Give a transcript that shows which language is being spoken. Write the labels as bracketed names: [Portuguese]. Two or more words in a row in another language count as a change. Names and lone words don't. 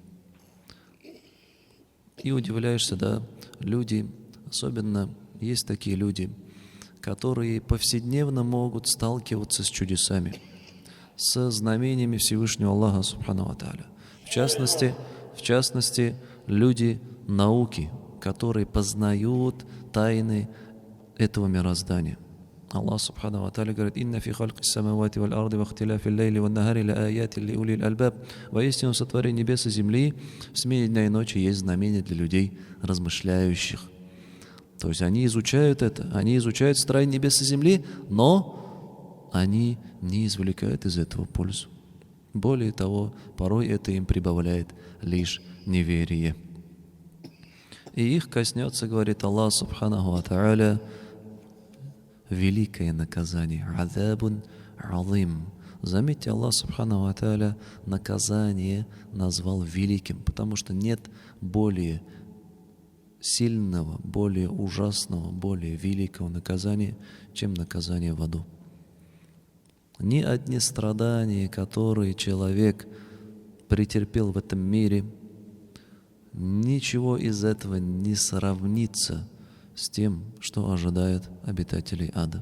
[Russian] И удивляешься, да, люди, особенно есть такие люди, которые повседневно могут сталкиваться с чудесами, с знамениями Всевышнего Аллаха [Arabic] سبحانه وتعالى. [Russian] В частности, люди науки, которые познают тайны этого мироздания. [Arabic] الله سبحانه وتعالى говорит: «إن في خلق السماوات والأرض واختلاف الليل والنهار لآيات لأولي الألباب». [Russian] Воистину, в сотворении небес и земли, в смене дня и ночи есть знамения для людей, размышляющих. То есть они изучают это, они изучают строение небес и земли, но они не извлекают из этого пользу. Более того, порой это им прибавляет лишь неверие. И их коснется, говорит Аллах [Arabic] سبحانه وتعالى, [Russian] великое наказание. [Arabic] عذاب عظيم. [Russian] Заметьте, Аллах [Arabic] سبحانه وتعالى [Russian] наказание назвал великим, потому что нет более сильного, более ужасного, более великого наказания, чем наказание в аду. Ни одни страдания, которые человек претерпел в этом мире, ничего из этого не сравнится с тем, что ожидает обитателей ада.